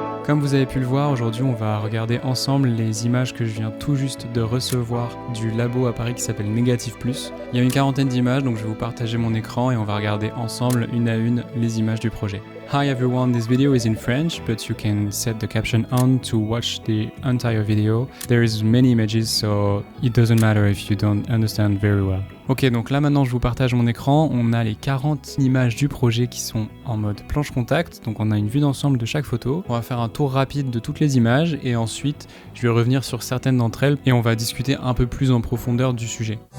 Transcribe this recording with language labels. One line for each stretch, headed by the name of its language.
French: Comme vous avez pu le voir, aujourd'hui on va regarder ensemble les images que je viens tout juste de recevoir du labo à Paris qui s'appelle Negative Plus. Il y a une quarantaine d'images, donc je vais vous partager mon écran et on va regarder ensemble une à une les images du projet.
English: Hi everyone, this video is in French, but you can set the caption on to watch the entire video. There is many images, so it doesn't matter if you don't understand very well.
French: Ok, donc là maintenant je vous partage mon écran, on a les 40 images du projet qui sont en mode planche contact, donc on a une vue d'ensemble de chaque photo. On va faire un tour rapide de toutes les images et ensuite je vais revenir sur certaines d'entre elles et on va discuter un peu plus en profondeur du sujet.